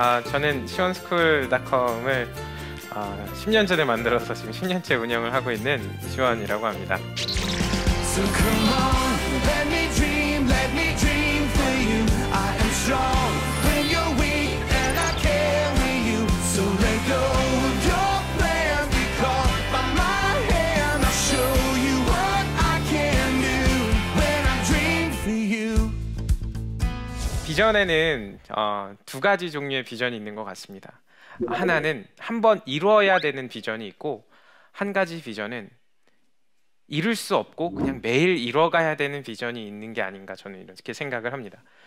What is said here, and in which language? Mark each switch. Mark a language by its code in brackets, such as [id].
[ko] 저는 시원스쿨닷컴을 10년 전에 만들어서 지금 10년째 운영을 하고 있는 시원이라고 합니다. [en] So come on, let me dream for you. I am strong when you're weak and I carry you. So let go of your plan because by my hand I'll show you what I can do when I dream for you. [ko] 비전에는 두 가지 종류의 비전이 있는 것 같습니다. 하나는 한번 이루어야 되는 비전이 있고, 한 가지 비전은 이룰 수 없고 그냥 매일 이뤄가야 되는 비전이 있는 게 아닌가, 저는 이렇게 생각을 합니다.